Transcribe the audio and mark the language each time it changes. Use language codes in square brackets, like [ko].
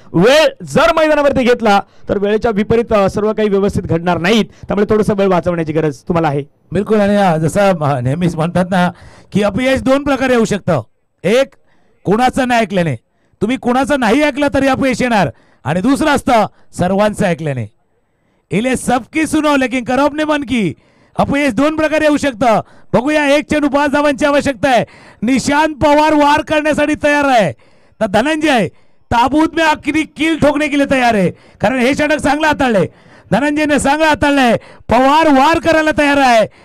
[mr] वेळ जर मैदानावरती घेतला तर वेळेच्या विपरीत सर्व काही व्यवस्थित घडणार नाहीत. त्यामुळे थोडंसं वेळ वाचवण्याची गरज तुम्हाला आहे. बिलकुल. आणि जसं नेहमीच म्हणतात ना की अपयश 2 प्रकारे येऊ शकतं. एक कुणाचं नाही ऐकल्याने, तुम्ही कुणाचं नाही ऐकलं तरी अपयश येणार. आणि दुसरं असतं सर्वांचं ऐकल्याने. [hi] इले सबकी सुनो लेकिन करो अपने मन की. [mr] अपयश 2 प्रकारे येऊ शकतं. बघूया. 1 चेंडू 5 धावांची आवश्यकता आहे. निशांत पवार वार करण्यासाठी तयार आहे. तर धनंजय [hi] ताबूत में आखिरी कील ठोकने के लिए [mr] तयार आहे, कारण हे षटक चांगलं हाताळलंय. धनंजयने चांगलं हाताळलंय. पवार वार करायला तयार आहे.